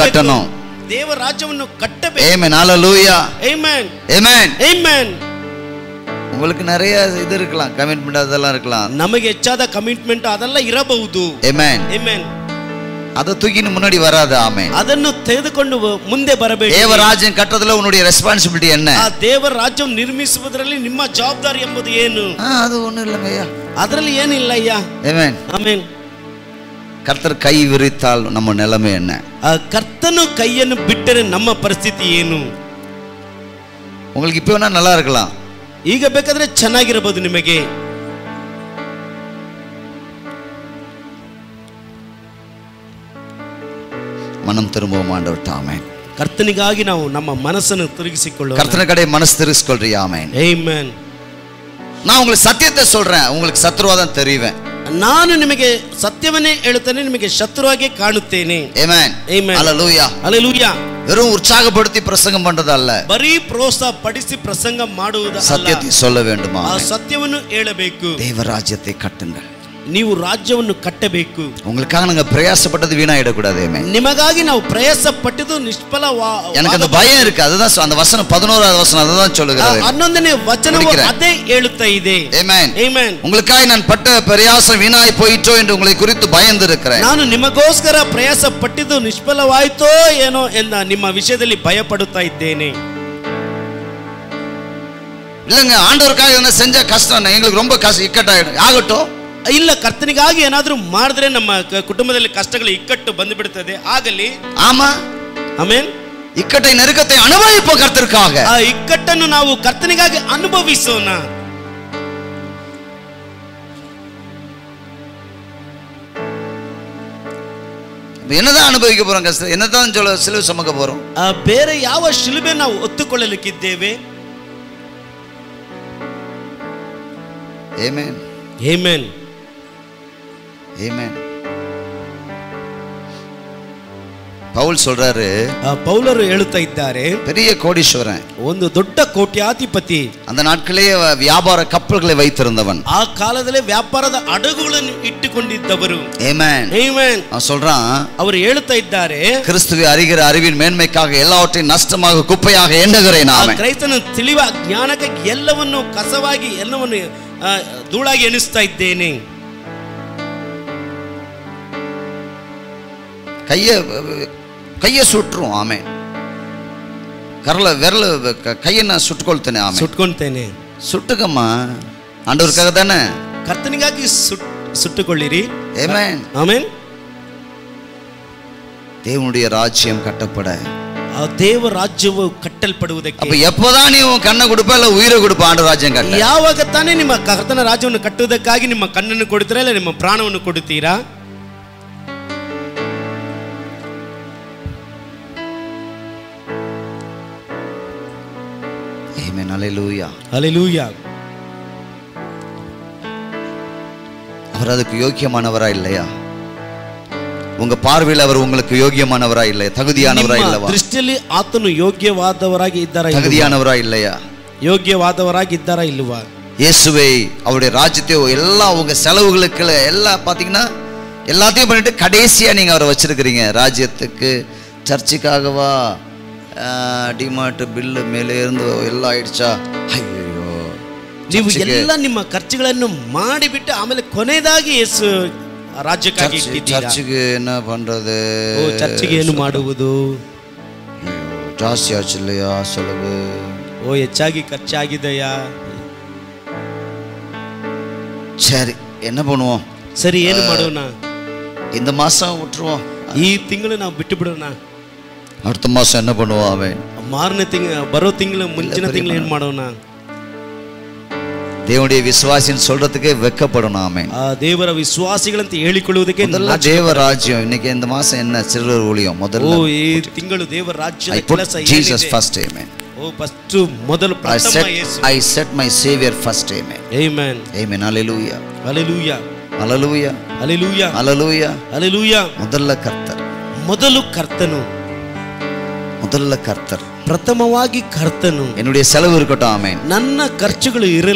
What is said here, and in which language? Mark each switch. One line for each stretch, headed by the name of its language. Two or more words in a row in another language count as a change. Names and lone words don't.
Tamil: கட்டணும்.
Kannada: ದೇವರ ರಾಜ್ಯವನ್ನು ಕಟ್ಟಬೇಕು.
Tamil: ஆமென். ஹalleluya. ஆமென். ஆமென். ஆமென். உங்களுக்கு நிறைய இது இருக்கலாம், கமிட்மென்ட் அதெல்லாம் இருக்கலாம்.
Kannada: ನಮಗೆ ಹೆಚ್ಚಾದ ಕಮಿಟ್ಮೆಂಟ್ ಅದೆಲ್ಲ ಇರಬಹುದು.
Tamil: ஆமென்.
Kannada: ಆಮೆನ್.
Tamil: அத தூக்கிட்டு முன்னாடி வராது. ஆமென்.
Kannada: ಅದನ್ನು ತೆಗೆದುಕೊಂಡು ಮುಂದೆ ಬರಬೇಕು.
Tamil: தேவராஜ்யம் கட்டறதுல உன்னுடைய ரெஸ்பான்சிபிலிட்டி என்ன?
Kannada: ಆ ದೇವರ ರಾಜ್ಯವನ್ನು ನಿರ್ಮಿಸುವುದರಲ್ಲಿ ನಿಮ್ಮ ಜವಾಬ್ದಾರಿ ಎಂಬುದು ಏನು?
Tamil: அது ஒண்ணும் இல்லங்க ஐயா,
Kannada: ಅದರಲ್ಲಿ ಏನಿಲ್ಲ ಅಯ್ಯ.
Tamil: ஆமென்.
Kannada: ಆಮೆನ್.
Tamil: கர்த்தர் கை விரித்தால் நம்ம நிலைமை என்ன?
Kannada: ಕರ್ತನು ಕೈಯನ್ನು ಬಿಟ್ಟರೆ ನಮ್ಮ ಪರಿಸ್ಥಿತಿ ಏನು?
Tamil: உங்களுக்கு இப்போ வேணா நல்லா இருக்கலாம்,
Kannada: ಈಗ ಬೇಕಾದ್ರೆ ಚೆನ್ನಾಗಿರಬಹುದು ನಿಮಗೆ.
Tamil: மனம் திரும்பவும் ஆண்டவர்ட்ட. ஆமென்.
Kannada: ಕರ್ತನಿಗಾಗಿ ನಾವು ನಮ್ಮ ಮನಸ್ಸನ್ನು ತಿರುಗಿಸಿಕೊಳ್ಳೋಣ.
Tamil: கர்த்தன கடை மனசு திருஸ்கொள்றியா? ஆமென்.
Kannada: ಆಮೆನ್.
Tamil: நான் உங்களுக்கு சத்தியத்தை சொல்றேன், உங்களுக்கு சத்ருவாதான் தெரிவேன்.
Kannada: ನಾನು ನಿಮಗೆ ಸತ್ಯವನ್ನೇ ಹೇಳುತ್ತೇನೆ, ನಿಮಗೆ ಶತ್ರುವಾಗಿ ಕಾಣುತ್ತೇನೆ.
Tamil: ஆமென்.
Kannada: ಆಮೆನ್.
Tamil: ஹalleluya.
Kannada: ಹalleluya.
Tamil: வெறும் உற்சாகப்படுத்தி பிரசங்கம் பண்றது அல்ல,
Kannada: ಬರೀ ಪ್ರೋತ್ಸಾಹ ಪಡಿಸಿ ಪ್ರಸಂಗ ಮಾಡುವುದು ಅಲ್ಲ,
Tamil: சத்தியத்தை சொல்ல வேண்டுமா?
Kannada: ಆ ಸತ್ಯವನ್ನು ಹೇಳಬೇಕು.
Tamil: தேவராஜ்யத்தை கட்டுங்கள்.
Kannada: ನೀವು ರಾಜ್ಯವನ್ನು ಕಟ್ಟಬೇಕು.
Tamil: உங்களுக்காக நாங்க பிரயாசப்பட்டது வீணாயிடக்கூடாது. ஆமென்.
Kannada: ನಿಮಗಾಗಿ ನಾವು ಪ್ರಯಾಸ ಪಟ್ಟಿದ್ದು ನಿಷ್ಫಲ.
Tamil: எனக்கு அந்த பயம் இருக்கு, அதுதான் அந்த வசனம் 11வது வசனம் அதுதான் சொல்லுகிறது.
Kannada: 11ನೇ ವಚನವು ಅದೇ ಹೇಳುತ್ತಾ ಇದೆ.
Tamil: ஆமென்.
Kannada: ಆಮೆನ್.
Tamil: உங்களுக்காக நான் பட்ட பிரயாசம் வீணாய் போயிட்டோ என்று உங்களை குறித்து பயந்து இருக்கிறேன்.
Kannada: ನಾನು ನಿಮಗೋಸ್ಕರ ಪ್ರಯಾಸ ಪಟ್ಟಿದ್ದು ನಿಷ್ಫಲವಾಯಿತೋ ಏನೋ ಎಂದ ನಿಮ್ಮ ವಿಷಯದಲ್ಲಿ ಭಯ ಪಡುತ್ತಾ ಇದ್ದೇನೆ.
Tamil: இல்லங்க, ஆண்டவருக்காக என்ன செஞ்ச கஷ்டம் எங்களுக்கு ரொம்ப இக்கட்டாயிடும். ஆகட்டும்,
Kannada: ಇಲ್ಲ, ಕರ್ತನಿಗಾಗಿ ಏನಾದರೂ ಮಾಡಿದ್ರೆ ನಮ್ಮ ಕುಟುಂಬದಲ್ಲಿ ಕಷ್ಟಗಳು ಇಕ್ಕಟ್ಟು ಬಂದು ಬಿಡುತ್ತದೆ. ಆಗಲಿ.
Tamil: ஆமா.
Kannada: ಆಮೆನ್.
Tamil: இக்கட்டை நெருக்கத்தை அனுபவிப்போம் கர்த்தருக்காக.
Kannada: ಆ ಇಕ್ಕಟ್ಟನ್ನು ನಾವು ಕರ್ತನಿಗಾಗಿ ಅನುಭವಿಸೋಣ.
Tamil: என்னதான் அனுபவிக்க போறோம் கஷ்டம்? என்னதான் சிலுவை சுமக்க போறோம்?
Kannada: ಬೇರೆ ಯಾವ ಶಿಲುಬೆ ನಾವು ಒತ್ತುಕೊಳ್ಳಲಿಕ್ಕಿದ್ದೇವೆ?
Tamil: ஆமென்.
Kannada: ಆಮೆನ್.
Tamil: ஆமென். பவுல் சொல்றாரு,
Kannada: ಪೌಲರು ಹೇಳುತ್ತಾ ಇದ್ದಾರೆ,
Tamil: பெரிய கோடீஸ்வரன்,
Kannada: ಒಂದು ದೊಡ್ಡ ಕೋಟ್ಯಾಧಿಪತಿ,
Tamil: அந்த நாட்களே வியாபார கப்பல்களை வைத்திருந்தவன்,
Kannada: ಆ ಕಾಲದಲ್ಲೇ ವ್ಯಾಪಾರದ ಹಡಗುಗಳನ್ನು ಇಟ್ಟುಕೊಂಡಿದ್ದವರು.
Tamil: ஆமென்
Kannada: ಆಮೆನ್.
Tamil: அவன் சொல்றான்,
Kannada: ಅವರು ಹೇಳುತ್ತಾ ಇದ್ದಾರೆ,
Tamil: கிறிஸ்துவை அறிகிற அறிவின் மேன்மைக்காக எல்லாவற்றையும் நஷ்டமாக குப்பையாக எண்ணுகிறேன். ஆமென்.
Kannada: ಕ್ರೈಸ್ತನ ತಿಳಿವ ಜ್ಞಾನಕ್ಕಾಗಿ ಎಲ್ಲವನ್ನು ಕಸವಾಗಿ ಎಲ್ಲವನ್ನು ಧೂಳಾಗಿ ಎಣಿಸ್ತಾ ಇದ್ದೇನೆ.
Tamil: கைய சுட்டுரும். ஆமென். விரல கையை நான் சுட்டுಕೊಳ್ತೇನೆ. ஆமென்.
Kannada: ಸುಟ್ಕೊಳ್ತೇನೆ.
Tamil: சுட்டுக்கம்மா, ஆண்டவருக்காக தானே.
Kannada: ಕರ್ತನಿಗಾಗಿ ಸುಟ್ಟುಕೊಳ್ಳಿರಿ.
Tamil: ஆமென். ஆமென். தேவனுடைய ராஜ்யம் கட்டப்பட,
Kannada: ದೇವ ರಾಜ್ಯವು ಕಟ್ಟಲ್ಪಡುವುದಕ್ಕೆ
Tamil: அப்ப எப்போதான் நீ உன் கண்ணை கொடுப்ப இல்ல உயிரை கொடுப்ப ஆண்டவர் ராஜ்யம் கட்ட? ಯಾವಾಗ ತಾನೇ ನಿಮ್ಮ ಕರ್ತನ ರಾಜ್ಯವನ್ನು ಕಟ್ಟುವುದಕ್ಕಾಗಿ ನಿಮ್ಮ ಕಣ್ಣನ್ನು ಕೊಡುತ್ತೀರಾ ಇಲ್ಲ ನಿಮ್ಮ ಪ್ರಾಣವನ್ನು ಕೊಡುತ್ತೀರಾ? ஆமென். ஹல்லேலூயா. ஹல்லேலூயா. அவர் அதுக்கு யோக்கியமானவரா இல்லையா? உங்க பார்வையில் அவர் உங்களுக்கு யோக்கியமானவரா இல்லையா? தகுதியானவரா இல்லவா?
Kannada: ದೃಷ್ಟಿಯಲ್ಲಿ ಆತನು ಯೋಗ್ಯವಾದವರಾಗಿ ಇದ್ದಾರಾ?
Tamil: தகுதியானவரா இல்லையா?
Kannada: ಯೋಗ್ಯವಾದವರಾಗಿ ಇದ್ದಾರಾ ಇಲ್ಲವಾ?
Tamil: இயேசுவை, அவருடைய ராஜ்யத்தை எல்லாம் உங்க செலவுகளுக்கு எல்லாம் பாத்தீங்கன்னா எல்லாத்தையும் பண்ணிட்டு கடைசியா நீங்க அவரை வச்சிருக்கிறீங்க. ராஜ்யத்துக்கு, சர்ச்சுக்காகவா, டிமார்ட் பில்லு மேலே இருந்து எல்லாம் ಆಯ್ತಾ?
Kannada: ಅಯ್ಯೋ, ನೀವು ಎಲ್ಲ ನಿಮ್ಮ ಖರ್ಚುಗಳನ್ನು ಮಾಡಿಬಿಟ್ಟು ಆಮೇಲೆ ಕೊನೆಯದಾಗಿ ಯೇಸು ರಾಜ್ಯಕ್ಕಾಗಿ ಇಟ್ಟಿದ್ದೀರಾ.
Tamil: ಚರ್ಚ್ಗೆ என்ன பண்றது?
Kannada: ಓ, ಚರ್ಚ್ಗೆ ಏನು ಮಾಡುವುದು?
Tamil: ஜாஸ்தி ஆச்சல்லையா செலவு?
Kannada: ಓ, ಹೆಚ್ಚಾಗಿ ಖರ್ಚಾಗಿದೆಯಾ?
Tamil: சரி, என்ன பண்ணுவோம்?
Kannada: ಸರಿ, ಏನು ಮಾಡೋಣ?
Tamil: இந்த மாசம் விட்டுருவோம்,
Kannada: ಈ ತಿಂಗಳು ನಾವು ಬಿಟ್ಟು ಬಿಡೋಣ.
Tamil: அடுத்த மாசம் என்ன பண்ணுவோம்? அவன்
Kannada: ಮಾರನೇ ತಿಂಗಳು, ಬರೋ ತಿಂಗಳು, ಮುಂಚಿನ ತಿಂಗಳು ಏನು ಮಾಡೋಣ?
Tamil: தேவனுடைய விசுவாசின்னு சொல்றதுக்கே வெட்கப்படணும். ஆமென்.
Kannada: ದೇವರ ವಿಶ್ವಾಸಿಗಳಂತ ಹೇಳಿಕೊಳ್ಳುವುದಕ್ಕೆ
Tamil: தேவ ராஜ்யம். இன்னைக்கு இந்த மாசம் என்ன சிறுவர் ஊழியம் முதல்ல.
Kannada: ಓ, ಈ ತಿಂಗಳು ದೇವರ ರಾಜ್ಯದ ಕೆಲಸ ಏನಿದೆ?
English: Jesus first. Amen.
Kannada: ಓ, ಫಸ್ಟ್ ಮೊದಲು ಪ್ರಥಮ ಯೇಸು.
English: I set my savior first. Amen. Amen. Amen. Hallelujah. Hallelujah. Hallelujah. Hallelujah. Hallelujah. Hallelujah.
Tamil: முதல்ல கர்த்தர்.
Kannada: ಮೊದಲು ಕರ್ತನು.
Tamil: முதல்ல கர்த்தர்.
Kannada: ಪ್ರಥಮವಾಗಿ ಕರ್ತನು.
Tamil: என்னுடைய செலவு இருக்கட்டும். ஆமென்.
Kannada: ನನ್ನ ಖರ್ಚುಗಳು ಇರಲಿ.